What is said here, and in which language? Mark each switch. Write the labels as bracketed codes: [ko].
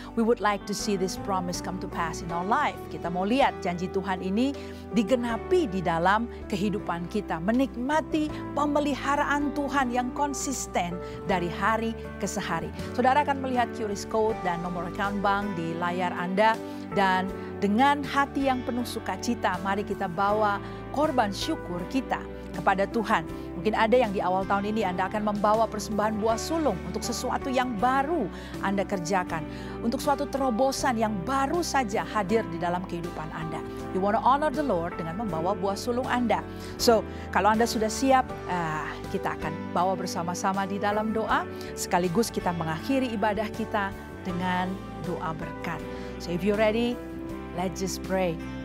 [en] We would like to see this promise come to pass in our life. [id] Kita mau lihat janji Tuhan ini digenapi di dalam kehidupan kita. Menikmati pemeliharaan Tuhan yang konsisten dari hari ke hari. Saudara akan melihat QRIS code dan nomor account bank di layar Anda. Dan dengan hati yang penuh sukacita, mari kita bawa korban syukur kita kepada Tuhan. Mungkin ada yang di awal tahun ini Anda akan membawa persembahan buah sulung untuk sesuatu yang baru Anda kerjakan. Untuk suatu terobosan yang baru saja hadir di dalam kehidupan Anda. [en] You want to honor the Lord [id] dengan membawa buah sulung Anda. So, kalau Anda sudah siap, kita akan bawa bersama-sama di dalam doa. Sekaligus kita mengakhiri ibadah kita dengan doa berkat. [en] So if you're ready, let's just pray.